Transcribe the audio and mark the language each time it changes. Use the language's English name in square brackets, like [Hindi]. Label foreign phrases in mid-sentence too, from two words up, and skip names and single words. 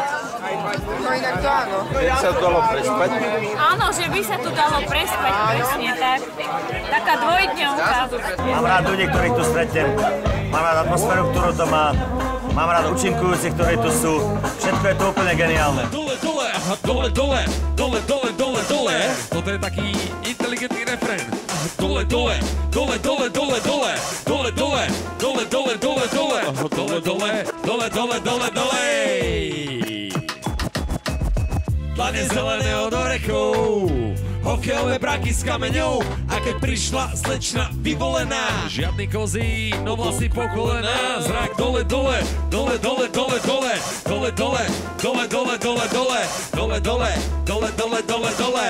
[Slovak] No inak to áno. Keď sa dalo prespať? Áno, že by sa tu dalo prespať, presne tak. Taká dvojdňovka. Mám rád ľudí, ktorých tu stretnem. Mám rád atmosféru, ktorú to má. Mám rád účinkujúcich, ktorí tu sú. Všetko je to úplne geniálne. Dole, dole, aha, dole, dole, dole, dole, dole, dole. Toto je taký inteligentný refrén. Dole, dole, dole, dole, dole, dole, dole, dole, dole, dole, dole, dole, dole, dole, dole, dole, dole, dole. Dlane zelené od orechov, hokejové braky s kameňou, a keď prišla slečna vyvolená, žiadny kozí, no vlasy po kolená, zrak dole, dole, dole, dole, dole, dole, dole, dole, dole, dole, dole, dole, dole, dole, dole, dole, dole, dole.